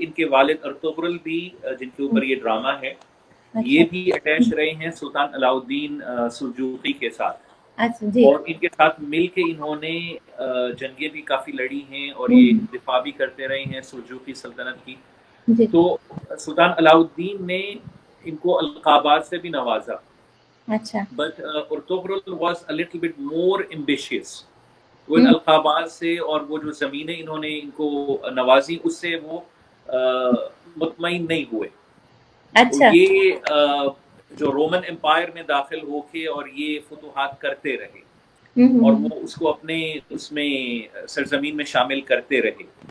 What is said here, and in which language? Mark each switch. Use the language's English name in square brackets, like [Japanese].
[Urdu] ان کے والد ارطغرل بھی, جن کے اوپر یہ ڈرامہ ہے, یہ بھی اٹیچ رہے ہیں سلطان علاء الدین سلجوقی کے ساتھ. اور ان کے ساتھ مل کے انہوں نے جنگیں بھی کافی لڑی ہیں اور یہ دفاع بھی کرتے رہے ہیں سلجوقی سلطنت کی. تو سلطان علاء الدین نے ان کو القابات سے بھی نوازا. اچھا, [English] but Ertugrul was a little bit more ambitious. [Urdu] وہ ان القابات سے اور وہ جو زمینیں انہوں نے ان کو نوازی اس سے وہ مطمئن نہیں ہوئے. اچھا, یہ جو رومن امپائر میں داخل ہو کے اور یہ فتوحات کرتے رہے اور وہ اس کو اپنے اس میں سرزمین میں شامل کرتے رہے.